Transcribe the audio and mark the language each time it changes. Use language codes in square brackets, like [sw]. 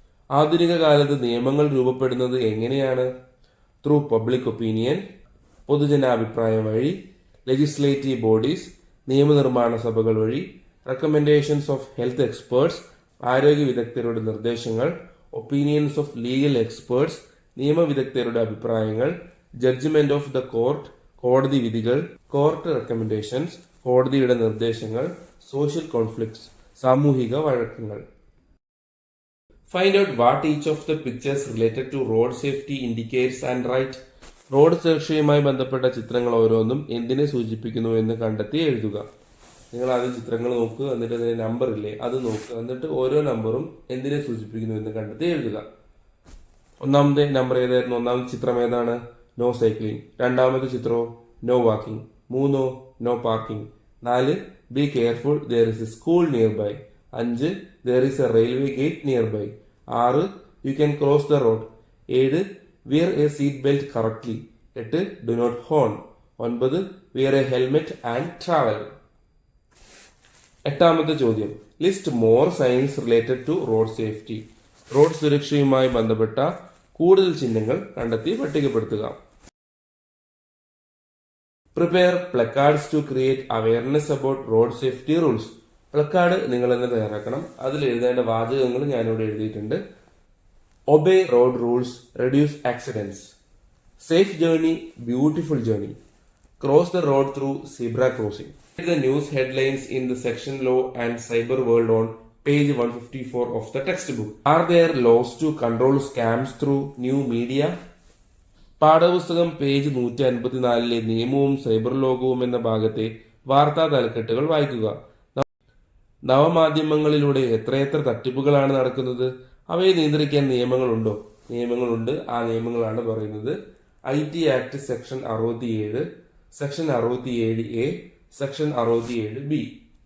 [ml] ആധുനിക കാലത്ത് നിയമങ്ങൾ രൂപപ്പെടുന്നത് എങ്ങനെയാണ്? [en] through public opinion, [ml] പൊതുജനാഭിപ്രായം വഴി, [en] legislative bodies, [ml] നിയമനിർമ്മാണ സഭകൾ വഴി, [en] recommendations of health experts, [ml] ആരോഗ്യ വിദഗ്ധരുടെ നിർദ്ദേശങ്ങൾ, [en] opinions of legal experts, [ml] നിയമവിദഗ്ധരുടെ അഭിപ്രായങ്ങൾ, [en] judgment of the court, [ml] കോടതി വിധികൾ, [en] court recommendations, [ml] കോടതിയുടെ നിർദ്ദേശങ്ങൾ, [en] social conflicts, [ml] സാമൂഹിക വഴക്കങ്ങൾ. [en] Find out what each of the pictures related to road safety indicates and write. [ml] Road സുരക്ഷയുമായി ബന്ധപ്പെട്ട ചിത്രങ്ങൾ ഓരോന്നും എന്തിനെ സൂചിപ്പിക്കുന്നു എന്ന് കണ്ടെത്തി എഴുതുക. നിങ്ങൾ ആദ്യം ചിത്രങ്ങൾ നോക്കുക, എന്നിട്ട് അതിന്റെ നമ്പർ ഇല്ലേ അത് നോക്കുക, എന്നിട്ട് ഓരോ നമ്പറും എന്തിനെ സൂചിപ്പിക്കുന്നു എന്ന് കണ്ടെത്തി എഴുതുക. 1ാമത്തെ നമ്പർ ഏതായിരുന്നു? 1ാമത്തെ ചിത്രം ഏതാണ്? [en] No cycling. [ml] 2ാമത്തെ ചിത്രമോ? [en] No walking. 3 no parking. 4 be careful, there is a school nearby. 5 there is a railway gate nearby. 6 you can cross the road. 7 wear a seat belt correctly. 8 do not horn. 9 wear a helmet and travel. [ml] 8ാമത്തെ ചോദ്യം. [en] List more signs related to road safety. [ml] Road സുരക്ഷയുമായി ബന്ധപ്പെട്ട കൂടുതൽ ചിഹ്നങ്ങൾ കണ്ടെത്തി പട്ടികപ്പെടുത്തുക. [en] Prepare placards to create awareness about road safety rules. [ml] Placard നിങ്ങൾ തന്നെ തയ്യാറാക്കണം. അതിൽ എഴുതേണ്ട വാചകങ്ങൾ ഞാനിവിടെ എഴുതിയിട്ടുണ്ട്. [en] Obey road rules, reduce accidents. Safe journey, beautiful journey. Cross the road through zebra crossing. The news headlines in the section Law and Cyber World on page 154 of the textbook. Are there laws to control scams through new media? [ml] പാഠപുസ്തകം page 154 നിയമവും cyber ലോകവും എന്ന ഭാഗത്തെ വാർത്താ തലക്കെട്ടുകൾ വായിക്കുക. നവമാധ്യമങ്ങളിലൂടെ എത്രയെത്ര തട്ടിപ്പുകളാണ് നടക്കുന്നത്. അവയെ നിയന്ത്രിക്കാൻ നിയമങ്ങളുണ്ടോ? നിയമങ്ങളുണ്ട്. ആ നിയമങ്ങളാണ് പറയുന്നത് IT act section 67, section 67A, section 67B.